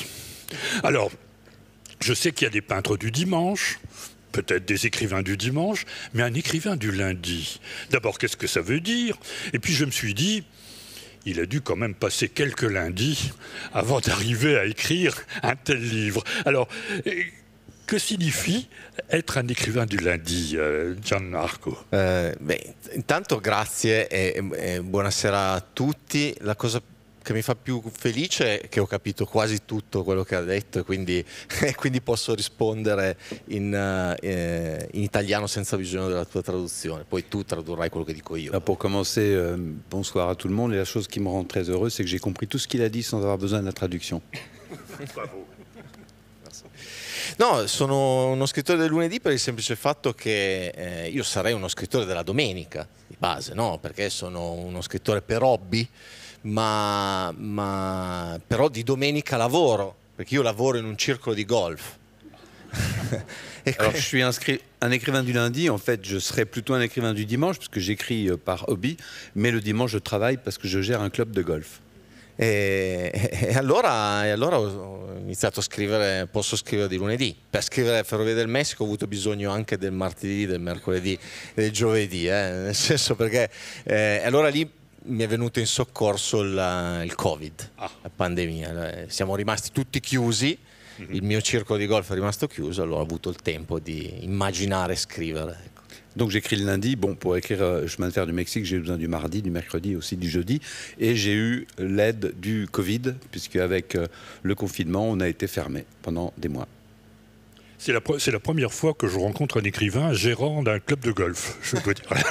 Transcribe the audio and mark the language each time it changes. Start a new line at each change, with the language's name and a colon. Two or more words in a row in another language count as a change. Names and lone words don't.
French: Alors, je sais qu'il y a des peintres du dimanche, peut-être des écrivains du dimanche, mais un écrivain du lundi. D'abord, qu'est-ce que ça veut dire? Et puis je me suis dit, il a dû quand même passer quelques lundis avant d'arriver à écrire un tel livre. Alors, que signifie être un écrivain du lundi, Gianmarco?
Italian: Intanto grazie e buonasera a tutti. La cosa che mi fa più felice è che ho capito quasi tutto quello che ha detto, quindi posso rispondere in italiano senza bisogno della tua traduzione. Poi tu tradurrai quello che dico io.
French: Pour commencer, bonsoir à tout le monde. Et la chose qui me rend très heureux, c'est que j'ai compris tout ce qu'il a dit sans avoir besoin de la traduction. Bravo.
Italian: No, sono uno scrittore del lunedì per il semplice fatto che io sarei uno scrittore della domenica, di base, no? Perché sono uno scrittore per hobby, ma però di domenica lavoro, perché io lavoro in un circolo di golf.
French: Alors, je suis un écrivain du lundi. En fait, je serais plutôt un écrivain du dimanche, parce que j'écris par hobby, mais le dimanche, je travaille parce que je gère un club de golf.
Italian: E allora ho iniziato a scrivere, posso scrivere di lunedì. Per scrivere Ferrovie del Messico ho avuto bisogno anche del martedì, del mercoledì e del giovedì, nel senso perché allora lì mi è venuto in soccorso il Covid, la pandemia. Siamo rimasti tutti chiusi, il mio circolo di golf è rimasto chiuso, allora ho avuto il tempo di immaginare e scrivere.
French: Donc j'écris le lundi. Bon, pour écrire Chemin de fer du Mexique, j'ai besoin du mardi, du mercredi, aussi du jeudi. Et j'ai eu l'aide du Covid, puisque avec le confinement, on a été fermé pendant des mois. C'est la première fois que je rencontre un écrivain gérant d'un club de golf, je dois dire.